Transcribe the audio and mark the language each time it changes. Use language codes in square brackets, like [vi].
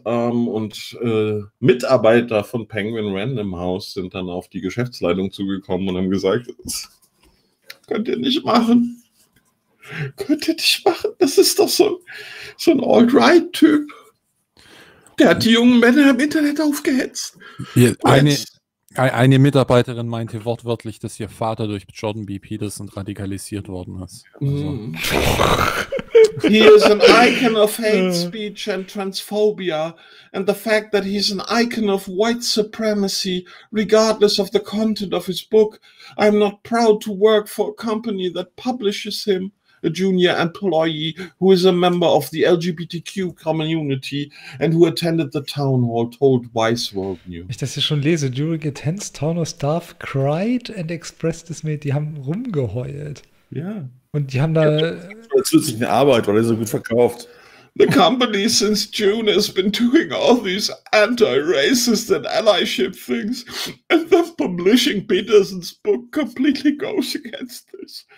[de] Und Mitarbeiter von Penguin Random House sind dann auf die Geschäftsleitung zugekommen und haben gesagt, das könnt ihr nicht machen. Könnt ihr nicht machen. Das ist doch so ein Alt-Right-Typ. Der hat die jungen Männer im Internet aufgehetzt. Eine Mitarbeiterin meinte wortwörtlich, dass ihr Vater durch Jordan B. Peterson radikalisiert worden ist. Also. [en] He is an icon of hate speech and transphobia and the fact that he's an icon of white supremacy regardless of the content of his book. I'm not proud to work for a company that publishes him. A junior employee who is a member of the LGBTQ community and who attended the town hall told Vice World News. [de] Ich das hier schon lese. [en] During a tense town hall staff cried and expressed dismay. [de] Die haben rumgeheult. Ja. Und die haben da. Das ist eine Arbeit, weil er so gut verkauft. [en] The company since June has been doing all these anti-racist and allyship things, and then publishing Peterson's book completely goes against this.